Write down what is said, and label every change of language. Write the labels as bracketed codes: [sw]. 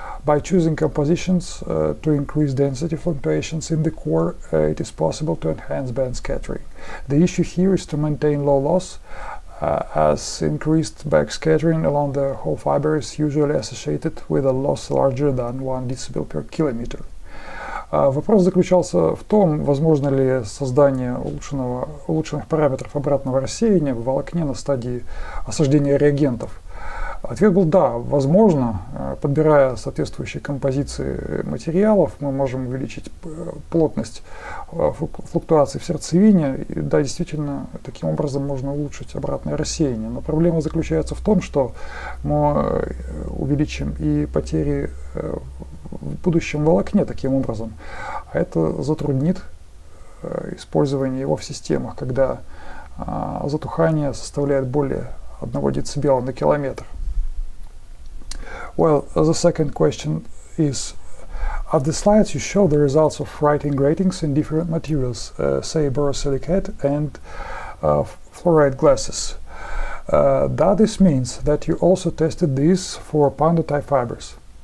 [en] By choosing compositions to increase density fluctuations in the core, it is possible to enhance band scattering. The issue here is to maintain low loss, as increased backscattering along the whole fiber is usually associated with a loss larger than 1 dB per kilometer. [ru] Вопрос заключался в том, возможно ли создание улучшенных параметров обратного рассеяния в волокне на стадии осаждения реагентов. Ответ был да, возможно, подбирая соответствующие композиции материалов, мы можем увеличить плотность флуктуаций в сердцевине, и да, действительно, таким образом можно улучшить обратное рассеяние. Но проблема заключается в том, что мы увеличим и потери в будущем волокне таким образом, а это затруднит использование его в системах, когда затухание составляет более 1 дБ на километр. [en] Well, the second question is, at the slides you show the results of writing gratings in different materials, say borosilicate and fluoride glasses. Does this means that you also tested these for panda type fibers?